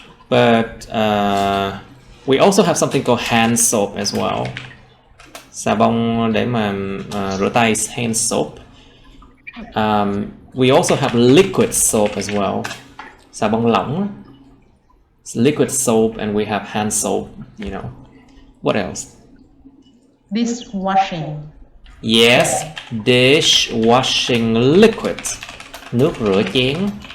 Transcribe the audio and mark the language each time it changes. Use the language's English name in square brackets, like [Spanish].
[English] But we also have something called hand soap as well. [Vietnamese] Xà bông để mà rửa tay, hand soap. [English] We also have liquid soap as well. [Vietnamese] Xà bông lỏng. [English] Liquid soap, and we have hand soap, you know. What else? Dishwashing. Yes, dishwashing liquid. [Vietnamese] Nước rửa chén.